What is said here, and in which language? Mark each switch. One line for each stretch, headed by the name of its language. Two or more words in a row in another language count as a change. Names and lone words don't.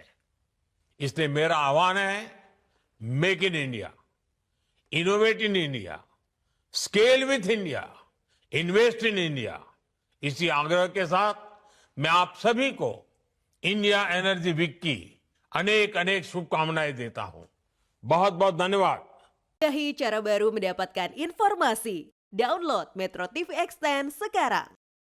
Hindi: इसलिए मेरा आह्वान है,
English: Make in India, Innovate in India, Scale with India, Invest in India.
Hindi: इसी आग्रह के साथ मैं आप सभी को इंडिया एनर्जी वीक की अनेक अनेक शुभकामनाएं देता हूं। बहुत बहुत धन्यवाद।
Indonesian: Cara baru mendapatkan informasi. Download Metro TV Extend sekarang.